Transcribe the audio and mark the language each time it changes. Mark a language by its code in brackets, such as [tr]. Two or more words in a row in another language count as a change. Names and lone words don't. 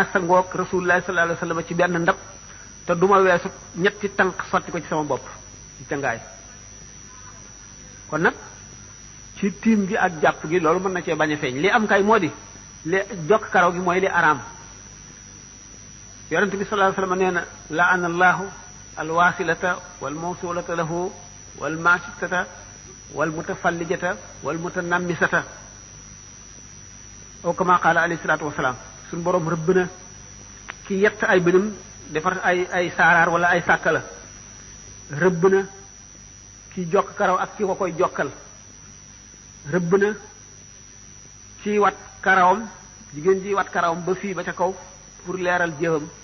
[wo] sangoog [ar] رسول الله صلى الله عليه وسلم [wo] ci benn ndab te duma weesu ñetti tànk sotti ko ci sama bopp ci cangaay kon nag ci tiim gi ak jàpp gi loolu mën na cee bañ a feeñ li am kay moo di li jokk karaw gi mooy li araam yonente bi [ar] صلى الله عليه وسلم [wo] nee na [ar] لعن الله الواصلة والموصولة له والماشطة والمتفلجة والمتنمصة أو كما قال عليه الصلاة والسلام [wo] suñu boroom rëbb na ki yett ay bënam defar ay saaraar wala ay sàkkala rëbb na ki jokk karaw ak ki ko koy jokkal rëbb na ki wat karawam jigéen ji wat karawam ba fii ba ca kaw pour leeral jëfam